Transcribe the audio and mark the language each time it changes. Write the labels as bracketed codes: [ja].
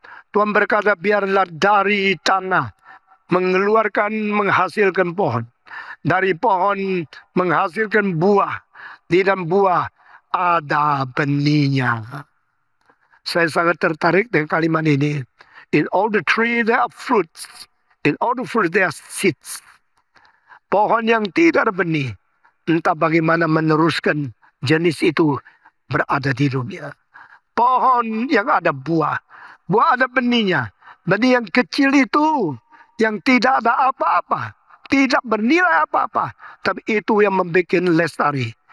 [id] Tuhan berkata, biarlah dari tanah menghasilkan pohon. Dari pohon menghasilkan buah. Di dalam buah ada benihnya. Saya sangat tertarik dengan kalimat ini. [en] In all the tree there are fruits. In all the fruits there are seeds. [id] Pohon yang tidak ada benih, entah bagaimana meneruskan jenis itu berada di dunia. Pohon yang ada buah. Buah ada benihnya. Benih yang kecil itu, yang tidak ada apa-apa, tidak bernilai apa-apa. Tapi itu yang membuat lestari.